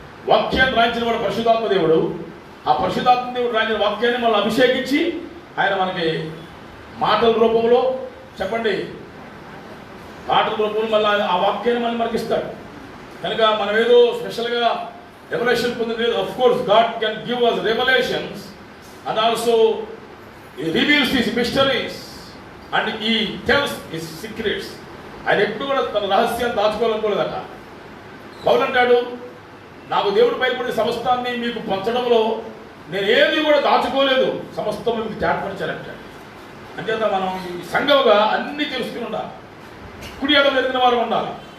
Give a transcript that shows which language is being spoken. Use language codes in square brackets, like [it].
[te] వాక్యాన్ని రాయించిన వాడు పరిశుద్ధాత్మ దేవుడు. ఆ పరిశుద్ధాత్మ దేవుడు రాయించిన వాక్యాన్ని మనం అభిషేకించి ఆయన మనకి మాటల రూపంలో, చెప్పండి, మాటల రూపంలో మళ్ళీ ఆ వాక్యాన్ని మళ్ళీ మనకి ఇస్తాడు. కనుక మనం ఏదో స్పెషల్గా రెవల్యూషన్ పొందలేదు. [en] Of course God can give us revelations and also he reveals his mysteries and he tells his secrets. [te] ఆయన ఎప్పుడు కూడా తన రహస్యాన్ని దాచుకోవాలనుకోలేదట. పౌలు అంటాడు, నాకు దేవుడు బయలుపడిన సమస్తాన్ని మీకు పంచడంలో నేను ఏది కూడా దాచుకోలేదు, సమస్తం మీకు తేటపరిచారంటాడు. అంచేత మనం సంఘముగా అన్నీ తెలుసుకుని ఉండాలి. కుడి ఎడమ ఎరిగిన వారు ఉండాలి.